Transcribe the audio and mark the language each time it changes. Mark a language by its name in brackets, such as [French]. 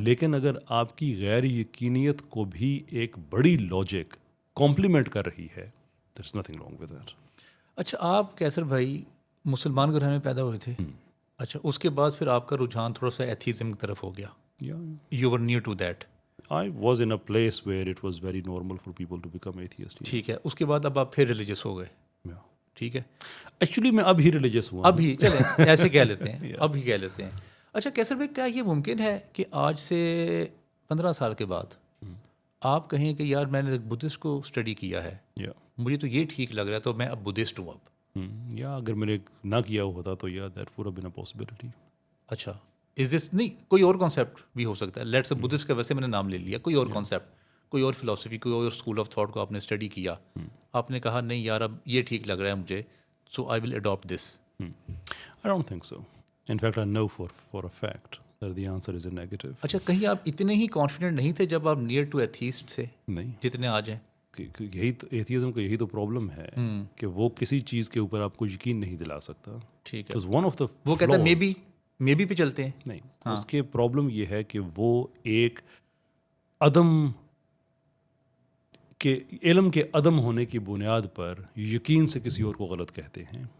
[Urdu] لیکن اگر آپ کی غیر یقینیت کو بھی ایک بڑی لاجک کمپلیمنٹ کر رہی ہے، [English] There is nothing wrong with that. [Urdu] اچھا، آپ کیسر بھائی مسلمان گھر میں پیدا ہوئے تھے. اچھا، اس کے بعد پھر آپ کا رجحان تھوڑا سا ایتھیزم کی طرف ہو گیا. [English] You were near to that. I was in a place where it was very normal for people to become atheist. [Urdu] ٹھیک ہے. اس کے بعد اب آپ پھر ریلیجس ہو گئے. ٹھیک ہے. ایکچولی میں اب ہی ریلیجس ہوا. اب ہی چلیں ایسے کہہ لیتے ہیں، اب ہی کہہ لیتے ہیں. اچھا کیسر بھائی، کیا یہ ممکن ہے کہ آج سے 15 سال کے بعد آپ کہیں کہ یار میں نے بدھسٹ کو اسٹڈی کیا ہے، مجھے تو یہ ٹھیک لگ رہا ہے تو میں اب بدھسٹ ہوں اب. یا اگر میں نے نہ کیا ہوتا تو یا [English] That would have been a possibility. [Urdu] اچھا از دس نہیں کوئی اور کانسیپٹ بھی ہو سکتا ہے. لیٹس بدھسٹ کا ویسے میں نے نام لے لیا, کوئی اور کانسیپٹ, کوئی اور فلاسفی, کوئی اور اسکول آف تھاٹ کو آپ نے اسٹڈی کیا, آپ نے کہا نہیں یار اب یہ ٹھیک لگ رہا ہے مجھے, [English] So I will adapt this. I don't think so. In fact, I know for a fact that the answer is a negative. [Urdu] اچھا کہیں آپ اتنے ہی کانفیڈنٹ نہیں تھے جب آپ نیئر ٹو ایتھیسٹ تھے نہیں, جتنے آج ہیں؟ یہی تو ایتھیزم کا یہی تو پرابلم ہے کہ وہ کسی چیز کے اوپر آپ کو یقین نہیں دلا سکتا. ٹھیک ہے, [English] Because one of the [Urdu] وہ کہتا ہے [English] flaws- [Urdu] مے بی پہ چلتے ہیں. نہیں, اس کے پرابلم یہ ہے کہ وہ ایک عدم کہ علم کے عدم ہونے کی بنیاد پر یقین سے کسی اور کو غلط کہتے ہیں.